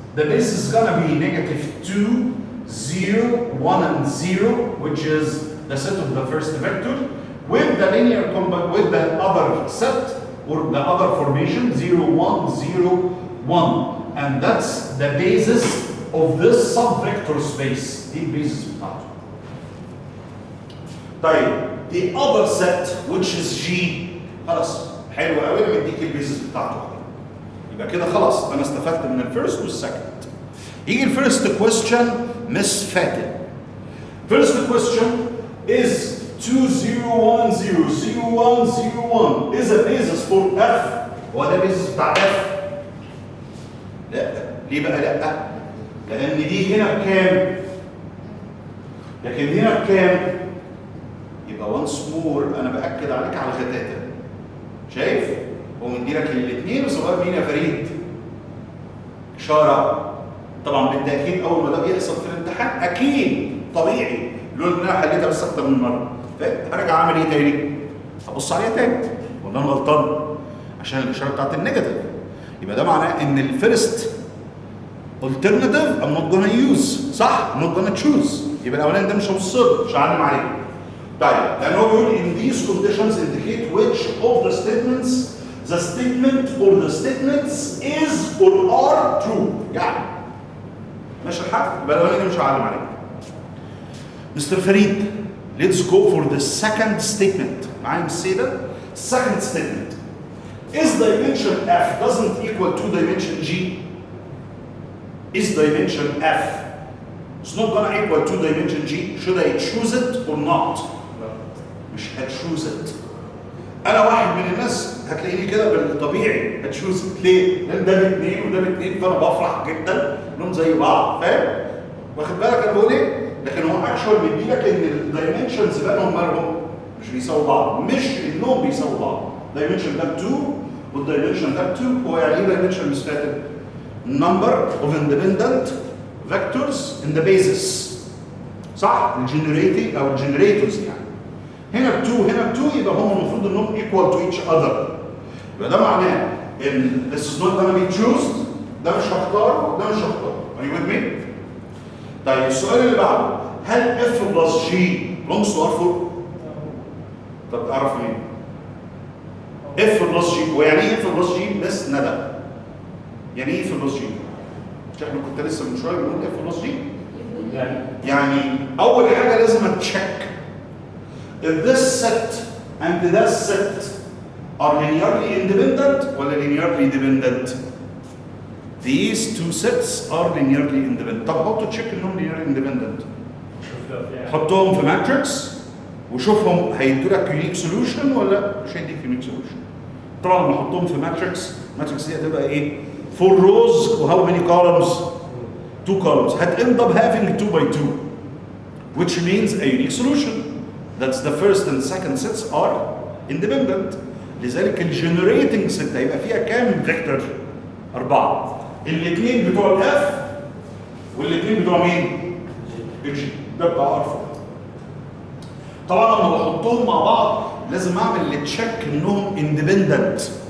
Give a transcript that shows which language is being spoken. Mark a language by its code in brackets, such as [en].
[en] The basis is gonna be negative 2, 0, 1 and 0, which is the set of the first vector, with the linear with the other set, or the other formation, 0, 1, 0, 1. And that's the basis of this subvector space. The basis [ar] بتاعته. طيب, [en] the other set, which is G, [ar] خلاص حلو قوي انا مديك البيزس بتاعته. يبقى كده خلاص انا استفدت من الفيرست والسكند. يجي الفيرست كويستشن مس فاتن. [en] First question is 2010 0101 is a basis for F. [ar] هو ده basis بتاع F؟ لا. ليه بقى لا؟ لأن دي هنا بكام؟ لكن هنا بكام؟ يبقى [en] once more [ar] أنا بأكد عليك على الغتاتة. شايف؟ هو مديلك الاثنين وسواء مين يا فريد؟ إشارة. طبعا بالتأكيد أول ما ده بيحصل في الامتحان أكيد طبيعي لولا إن أنا حليتها بس أكتر من مرة. هرجع أعمل إيه تاني؟ هبص عليها تاني. ولا أنا غلطان؟ عشان الإشارة بتاعت النيجاتيف. يبقى ده معناه إن الفيرست [en] alternative I'm not gonna use. [ar] صح؟ [en] I'm not gonna choose. [ar] يبقى الأولاني ده مش هبص له، مش هعلم عليه. طيب، لأن هو بيقول [en] in these conditions indicate which of the statements the statement or the statements is or are true. [ar] يعني ماشي الحال؟ يبقى الأولاني مش هعلم عليه. Mr. [en] Farid, let's go for the second statement. [ar] معايا [en] say that? Second statement. Is dimension F doesn't equal to dimension G? Is dimension F it's not gonna equal to dimension G? Should I choose it or not? [ar] مش هتشوز it. أنا واحد من الناس هتلاقيني كده بالطبيعي هتشوز it. ليه؟ لأن ده باثنين وده باثنين فأنا بفرح جدا إنهم زي بعض، فاهم؟ واخد بالك أنا بقول إيه؟ لكن هو اكشوال بيديلك ان الدايمنشنز بينهم مالهم مش بيساووا بعض، مش انهم بيساووا بعض. دايمنشن ده 2 والدايمنشن ده 2. هو يعني ايه دايمنشن مش فاهم؟ [en] number of independent vectors in the basis. [ar] صح؟ الجنريتنج او الجنريتورز يعني. هنا 2 هنا 2 يبقى هم المفروض انهم equal to each other. يبقى ده معناه ان [en] this is not gonna be chosen. [ar] ده مش هختاره ده مش هختاره. [en] Are you with me؟ [ar] طيب السؤال اللي بعده، هل [en] F plus G belongs to R4؟ طب تعرف مين؟ F plus G، ويعني ايه F plus G؟ بس ندى. يعني ايه F plus G؟ [ar] مش احنا كنت لسه من شويه بنقول F [en] plus G؟ يعني أول حاجة لازم أتشيك if this set and that set are linearly independent ولا linearly dependent؟ These two sets are linearly independent. [ar] طب [en] how to check [ar] انهم linearly independent؟ حطهم في ماتريكس وشوفهم هيدوا لك يونيك سوليوشن ولا مش هيديك يونيك سوليوشن. طبعا لما احطهم في ماتريكس، الماتريكس دي هتبقى ايه؟ 4 rows و [en] how many columns؟ 2 columns. هت end up having 2 by 2 which means a unique solution. That's the first and second sets are independent. [ar] لذلك الجنريتنج ست هيبقى فيها كام فيكتور؟ 4. الاثنين بتوع الاف والاثنين بتوع مين؟ الجي. ده بتاع ار 4. طبعا لما بحطهم مع بعض لازم اعمل التشيك انهم اندبندنت.